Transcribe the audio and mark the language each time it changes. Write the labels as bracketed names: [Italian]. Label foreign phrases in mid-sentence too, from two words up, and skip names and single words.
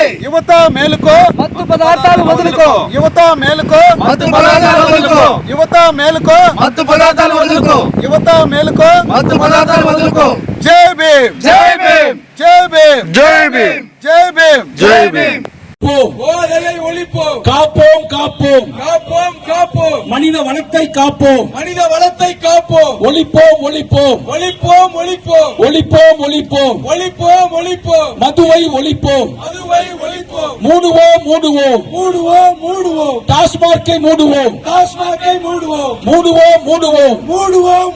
[Telugu] యువత మేలుకో, మత్తు పదార్థాలు వదులుకో, యువత మేలుకో, మత్తు పదార్థాలు వదులుకో, యువత మేలుకో, మత్తు పదార్థాలు వదులుకో, యువత మేలుకో, మత్తు పదార్థాలు వదులుకో. జై భీమ్, జై భీమ్, జై భీమ్, జై భీమ్, జై భీమ్, జై భీమ్. [Tamil] போதையை ஒழிப்போம், காப்போம் காப்போம், காப்போம் காப்போம், மனித வளத்தை காப்போம், மனித வளத்தை காப்போம், ஒழிப்போம் ஒழிப்போம், ஒழிப்போம் ஒழிப்போம், ஒழிப்போம் ஒழிப்போம், ஒழிப்போம் ஒழிப்போம், மதுவை ஒழிப்போம், மதுவை ஒழிப்போம், மூடுவோம் மூடுவோம், மூடுவோம் மூடுவோம், டாஸ்மார்க்கை மூடுவோம், டாஸ்மார்க்கை மூடுவோம், மூடுவோம் மூடுவோம், மூடுவோம்